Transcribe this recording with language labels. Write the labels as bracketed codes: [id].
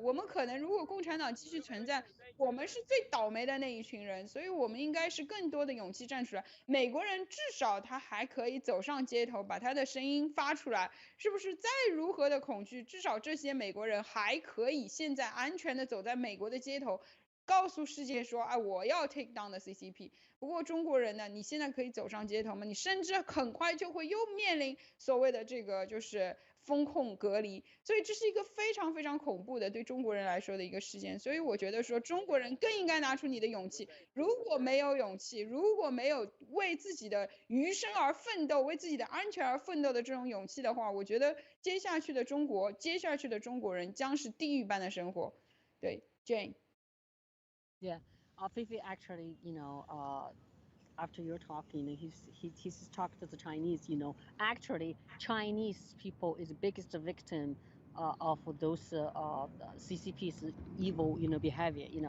[zh] 我们可能如果共产党继续存在，我们是最倒霉的那一群人，所以我们应该是更多的勇气站出来。美国人至少他还可以走上街头，把他的声音发出来，是不是？再如何的恐惧，至少这些美国人还可以现在安全的走在美国的街头，告诉世界说，哎，我要 [en] take down the CCP。 [zh] 不过中国人呢，你现在可以走上街头吗？你甚至很快就会又面临所谓的这个就是风控隔离，所以这是一个非常非常恐怖的对中国人来说的一个事件。所以我觉得说中国人更应该拿出你的勇气。如果没有勇气，如果没有为自己的余生而奋斗，为自己的安全而奋斗的这种勇气的话，我觉得接下去的中国，接下去的中国人将是地狱般的生活。对 ，Jane。 [en] Yeah, Fifi actually, after your talk, he's talked to the Chinese. Actually, Chinese people is the biggest victim of those CCP's evil, behavior.